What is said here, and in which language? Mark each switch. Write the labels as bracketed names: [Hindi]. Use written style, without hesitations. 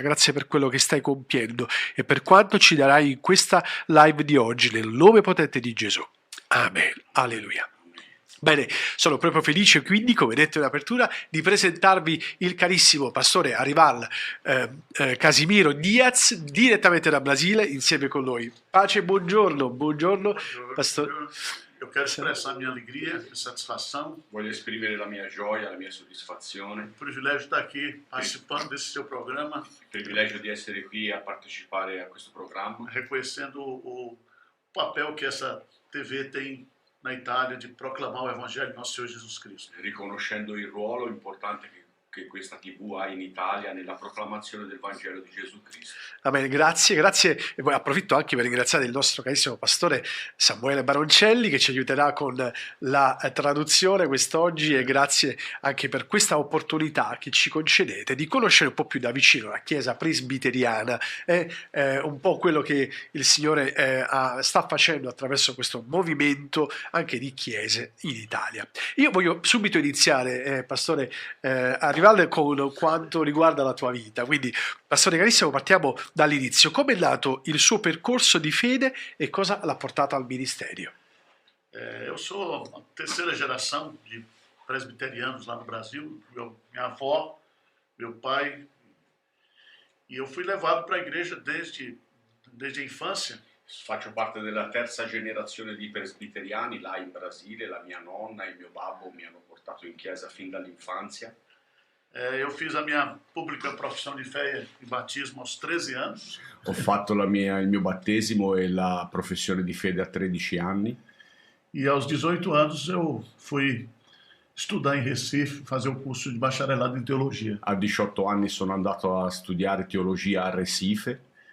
[Italian] Grazie per quello che stai compiendo e per quanto ci darai in questa live di oggi, nel nome potente di Gesù. Amen. Alleluia. Bene, sono proprio felice quindi, come detto in apertura, di presentarvi il carissimo pastore Arival Casimiro Diaz, direttamente da Brasile, insieme con noi. Pace, buongiorno, pastore. [Portuguese] Eu quero expressar minha alegria e satisfação. [Italian] Voglio esprimere la mia gioia, la mia soddisfazione. [Portuguese] O privilégio de estar aqui participando desse seu programa. [Italian] Il privilegio di essere qui a partecipare a questo programma. [Portuguese] Reconhecendo o papel que essa TV tem na Itália de proclamar o Evangelho de nosso Senhor Jesus Cristo. [Italian] Riconoscendo il ruolo importante che questa TV ha in Italia nella proclamazione del Vangelo di Gesù Cristo. Amen, grazie. E poi approfitto anche per ringraziare il nostro carissimo pastore Samuele Baroncelli che ci aiuterà con la traduzione quest'oggi, e grazie anche per questa opportunità che ci concedete di conoscere un po' più da vicino la Chiesa presbiteriana e un po' quello che il Signore sta facendo attraverso questo movimento anche di chiese in Italia. Io voglio subito iniziare, pastore Arival, con quanto riguarda la tua vita. Quindi, pastore carissimo, partiamo dall'inizio. Come è nato il suo percorso di fede e cosa l'ha portato al ministero? [Portuguese] Eu sou a terceira geração de presbiterianos lá no Brasil. Minha avó, meu pai, e eu fui levado para a igreja desde a infância. [Italian] Faccio parte della terza generazione di presbiteriani là in Brasile. La mia nonna e il mio babbo mi hanno portato in chiesa fin dall'infanzia. [Portuguese] Eu fiz a minha pública profissão de fé e batismo aos 13 anos. [Italian] Ho fatto il mio battesimo e la professione di fede a 13 anni. [Portuguese] E aos 18 anos eu fui estudar em Recife, fazer o curso de bacharelado em teologia. [Italian] A 18 anni sono andato a studiare teologia a Recife.